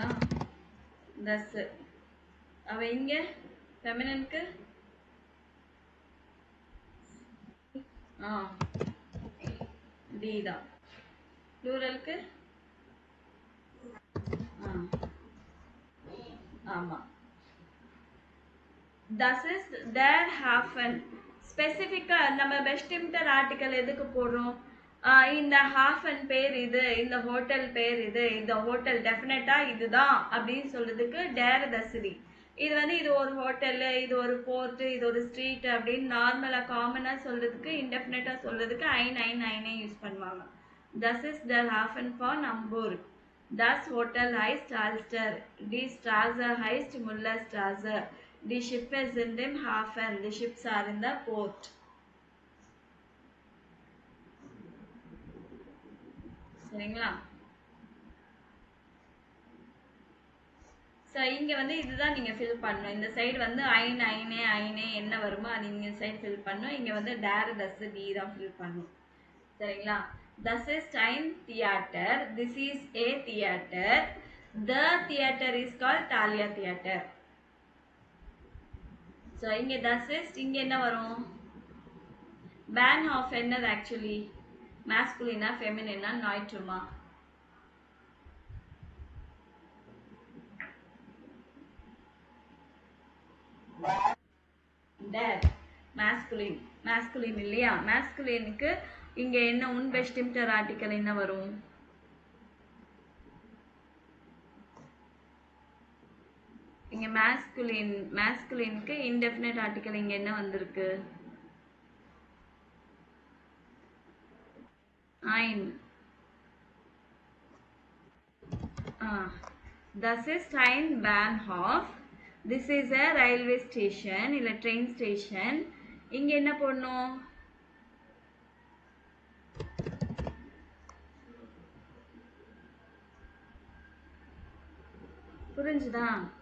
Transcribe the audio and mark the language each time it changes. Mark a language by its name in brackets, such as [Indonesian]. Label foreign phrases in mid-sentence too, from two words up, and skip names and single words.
[Tamil] தஸ். அவ இங்க ஃபெமினனுக்கு டி தான். ப்ளூரலுக்கு ஆமா. [German] das ist der Hafen. [Tamil] ஸ்பெசிஃபிக்கா நம்ம [German] bestimmter Artikel [Tamil] எதுக்கு போடுறோம், இந்த ஹாஃபன் பேர் இது, இந்த ஹோட்டல் பேர் இது, இந்த ஹோட்டல் டெஃபினட்டா இதுதான் அப்படின்னு சொல்றதுக்கு [German] der das die. [Tamil] இது வந்து இது ஒரு ஹோட்டல், இது ஒரு போர்ட், இது ஒரு ஸ்ட்ரீட் அப்படின்னு நார்மலா காமனா சொல்றதுக்கு, இன்டெஃபினட்டா சொல்றதுக்கு ஐனே யூஸ் பண்ணுவாங்க. [German] das ist der Hafen von Hamburg, das Hotel heißt Alster, die Straße heißt Mullerstraße, die Schiffe sind im Hafen, [English] the ships are in the port. [Tamil] சரிங்களா? ஸோ இங்கே வந்து இதுதான் நீங்கள் ஃபில் பண்ணணும். இந்த சைடு வந்து ஐனே என்ன வருமோ அது இங்கே சைடு ஃபில் பண்ணணும். இங்கே வந்து [German] der das die [Tamil] தான் ஃபில் பண்ணணும். சரிங்களா? [German] das ist ein Theater, [English] this is a theater, the theater is call Thalia theater. [Tamil] ஸோ இங்கே [German] das ist, [Tamil] இங்கே என்ன வரும், பேன் ஆஃப் என்னது ஆக்சுவலி, மேஸ்குலினா ஃபெமினினா நாய்ட்ருமா, டேர். மேஸ்குலின் இல்லையா? மேஸ்குலினுக்கு இங்க என்ன உன் [German] bestimmter Artikel [Tamil] என்ன வரும், இங்க மேஸ்குலினுக்கு [English] indefinite article [Tamil] இங்க என்ன வந்திருக்கு, [German] ein. Das ist ein Bahnhof, [English] this is a railway station இல்ல train station. [Tamil] இங்க என்ன போடணும், புரிஞ்சுதா?